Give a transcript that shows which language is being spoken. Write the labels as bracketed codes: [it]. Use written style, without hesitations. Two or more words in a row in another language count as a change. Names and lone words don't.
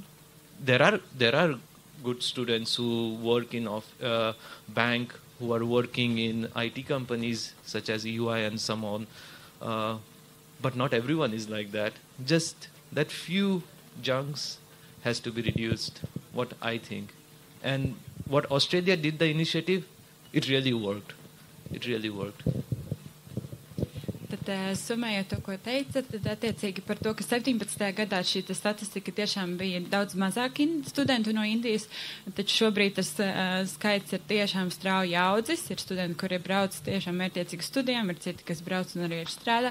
[en] There are good students who work in bank, who are working in IT companies such as EY and so on. But not everyone is like that. Just that few junks has to be reduced, what I think. And what Australia did, the initiative, it really worked. It really worked. [lv] Tad summējot to, ko teica, tad attiecīgi par to, ka 17. gadā šī statistika tiešām bija daudz mazāk studentu no Indijas, taču šobrīd tas skaits ir tiešām strauji audzis. Ir studenti, kuri brauc tiešām mērķiecīgi studijām, ir citi, kas brauc un arī ir strādā.